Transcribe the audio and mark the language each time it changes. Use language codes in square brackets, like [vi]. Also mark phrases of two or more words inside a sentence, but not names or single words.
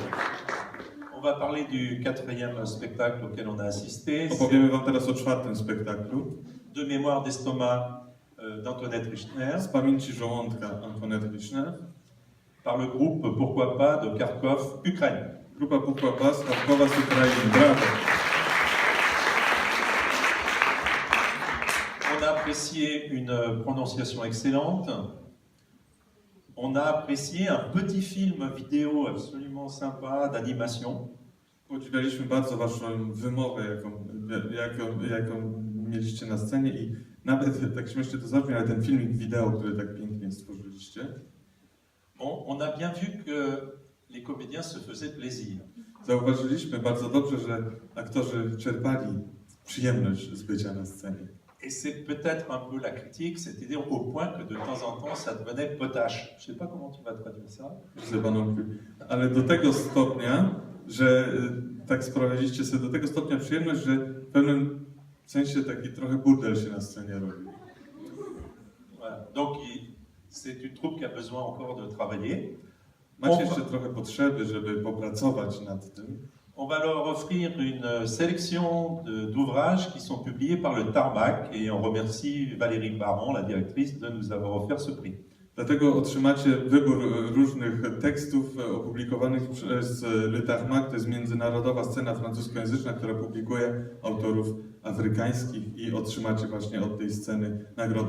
[fr] On va parler du 4e spectacle auquel on a assisté. [pl] Opowiemy wam teraz o 4. spektaklu. [fr] De mémoire d'estomac d'Antoinette Richner. [pl] Z pamięci żołądka Antoinette Richner. [fr] par le groupe Pourquoi pas de Kharkov, Ukraine. [pl] Grupa Pourquoi pas z Charkowa z Ukrainy. Brawo! [fr] On a apprécié une prononciation excellente. On a apprécié un petit film vidéo absolument sympa d'animation. [pl] Podziwialiśmy bardzo waszą wymowę, jaką mieliście na scenie i nawet, tak śmiesznie to zabrzmi, ale ten filmik wideo, który tak pięknie stworzyliście. [fr] On a bien vu que les comédiens se faisaient plaisir. [pl] Zauważyliśmy bardzo dobrze, że aktorzy czerpali przyjemność z bycia na scenie. [fr] Et c'est peut-être un peu la critique, c'est-à-dire au point que de temps en temps ça devenait potache. Je ne sais pas comment tu vas traduire ça. [pl] Ale do tego stopnia, że tak sprawiliście sobie do tego stopnia przyjemność, że w pewnym sensie taki trochę burdel się na scenie robi. [fr] Voilà. Donc c'est une troupe qui a besoin encore de travailler. [pl] Macie jeszcze trochę potrzeby, żeby popracować nad tym. [fr] On va leur offrir une sélection d'ouvrages qui sont publiés par le Tarmac et on remercie Valérie Baron, la directrice, de nous avoir offert ce prix. [pl] Dlatego otrzymacie wybór różnych tekstów opublikowanych przez Le Tarmac, to jest międzynarodowa scena francuskojęzyczna, która publikuje autorów afrykańskich i otrzymacie właśnie od tej sceny nagrodę.